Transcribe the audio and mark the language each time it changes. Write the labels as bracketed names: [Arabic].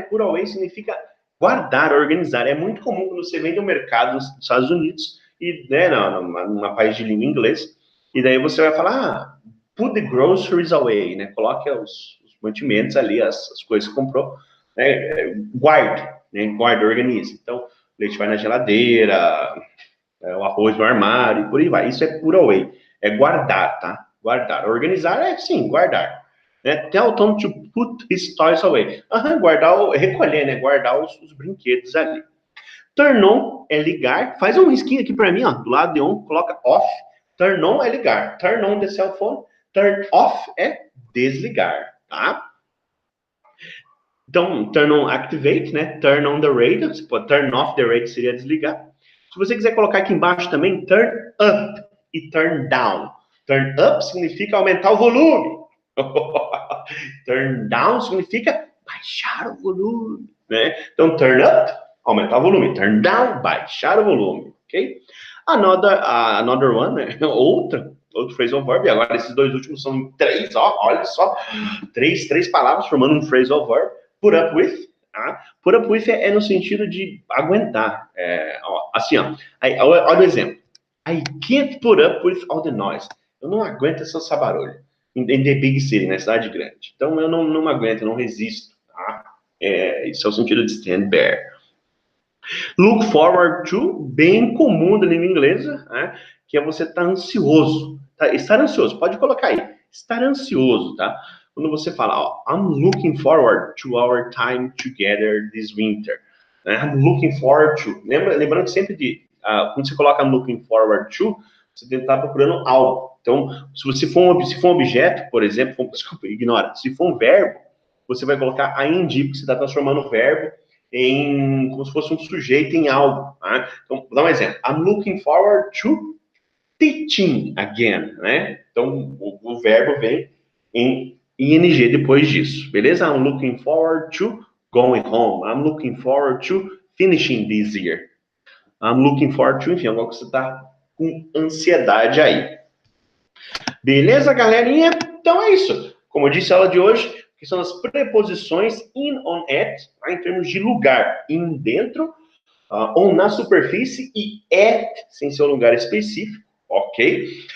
[Portuguese] Put away significa guardar, organizar. É muito comum quando você vem do mercado nos Estados Unidos e, né, numa país de língua inglês, e daí você vai falar, [English] put the groceries away, [Portuguese] né? Coloque os mantimentos ali, as coisas que comprou, né? Guarde, né? Guarda, organize. Então, o leite vai na geladeira, o arroz no armário, e por aí vai. Isso é put away, é guardar, tá? Guardar. Organizar é, sim, guardar. Né? [English] Tell Tom to put his toys away. [Portuguese] Recolher, né? Guardar os brinquedos ali. Turn on é ligar. Faz um risquinho aqui para mim, ó. Do lado de on, coloca off. Turn on é ligar. [English] Turn on the cell phone. [Portuguese] Turn off é desligar, tá? Então, turn on activate, né? [English] Turn on the radio. [Portuguese] Você pode [English] turn off the radio, [Portuguese] seria desligar. Se você quiser colocar aqui embaixo também, turn up e turn down. Turn up significa aumentar o volume. Turn down significa baixar o volume, né? Então, turn up, aumentar o volume. Turn down, baixar o volume, ok? [English] Another one, né? [Portuguese] Outro phrasal verb. E agora esses dois últimos são três, ó, olha só. Três palavras formando um phrasal verb. Put up with. Tá? Put up with é no sentido de aguentar. Assim, ó. Olha o exemplo. [English] I can't put up with all the noise. [Portuguese] Eu não aguento essa barulho. [English] In the big city, [Portuguese] na cidade grande. Então, eu não aguento, eu não resisto. Tá? Isso é o sentido de stand bear. Look forward to, bem comum da língua inglesa, né? Que é você estar ansioso. Tá? Estar ansioso, pode colocar aí. Estar ansioso, tá? Quando você fala, ó, [English] I'm looking forward to our time together this winter. I'm looking forward to. [Portuguese] Lembrando sempre de, quando você coloca I'm looking forward to, você tem que estar procurando algo. Então, se for um objeto, por exemplo, desculpa, ignora. Se for um verbo, você vai colocar ing, porque você está transformando o verbo em como se fosse um sujeito em algo. Tá? Então, vou dar um exemplo. [English] I'm looking forward to teaching again, né? [Portuguese] Então, o verbo vem em ing depois disso, beleza? [English] I'm looking forward to going home. I'm looking forward to finishing this year. I'm looking forward to, [Portuguese] enfim, algo que você está com ansiedade aí. Beleza, galerinha? Então é isso. Como eu disse, a aula de hoje, que são as preposições in, on, at, tá? Em termos de lugar, in, dentro, on, na superfície, e at, sem ser um lugar específico, ok?